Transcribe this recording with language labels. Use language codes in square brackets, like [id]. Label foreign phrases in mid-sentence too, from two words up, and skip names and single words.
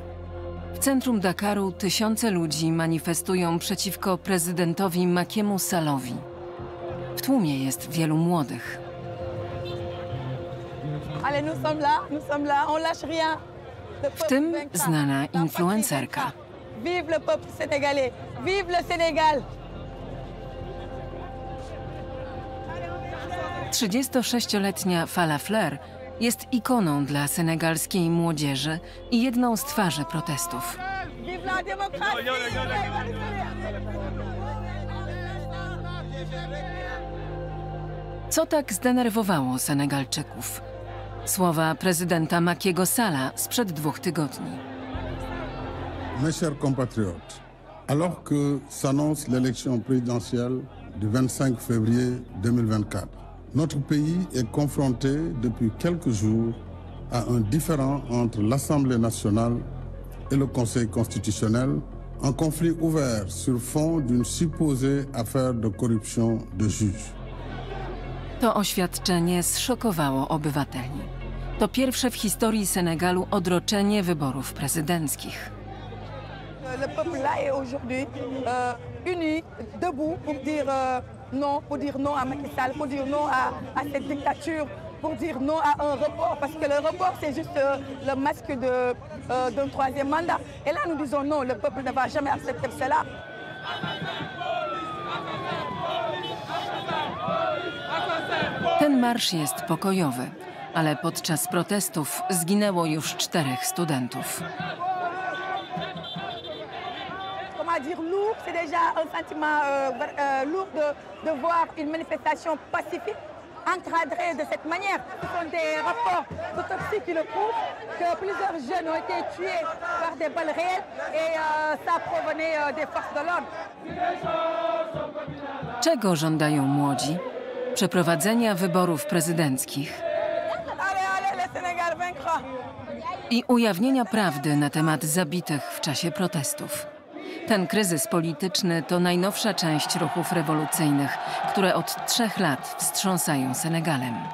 [pl] W centrum Dakaru tysiące ludzi manifestują przeciwko prezydentowi Makiemu Sallowi. W tłumie jest wielu młodych. W tym znana influencerka. [fr] Vive le peuple sénégalais! Vive le Sénégal! [pl] 36-letnia Falla Fleur jest ikoną dla senegalskiej młodzieży i jedną z twarzy protestów. [fr] Vive la démocratie! [pl] Co tak zdenerwowało Senegalczyków? Słowa prezydenta Makiego Salla sprzed 2 tygodni. [fr] Mes chers compatriotes, alors que s'annonce l'élection présidentielle du 25 février 2024, notre pays est confronté depuis quelques jours à un différend entre l'Assemblée nationale et le Conseil constitutionnel, un conflit ouvert sur fond d'une supposée affaire de corruption de juges. [pl] To oświadczenie zszokowało obywateli. To pierwsze w historii Senegalu odroczenie wyborów prezydenckich. [fr] Le peuple là est aujourd'hui uni, debout pour dire non à Macky Sall, pour dire non à cette dictature, pour dire non à un report, parce que le report c'est juste le masque d'un troisième mandat. Et là nous disons non, le peuple ne va jamais accepter cela. [pl] Ten marsz jest pokojowy, ale podczas protestów zginęło już 4 studentów. [fr] Comment dire lourd, c'est déjà un sentiment lourd de voir une manifestation pacifique encadrée de cette manière. Ce sont des rapports d'autopsie qui le prouvent que plusieurs jeunes ont été tués par des balles réelles et ça provenait des forces de l'ordre. [pl] Czego żądają młodzi? Przeprowadzenia wyborów prezydenckich i ujawnienia prawdy na temat zabitych w czasie protestów. Ten kryzys polityczny to najnowsza część ruchów rewolucyjnych, które od 3 lat wstrząsają Senegalem.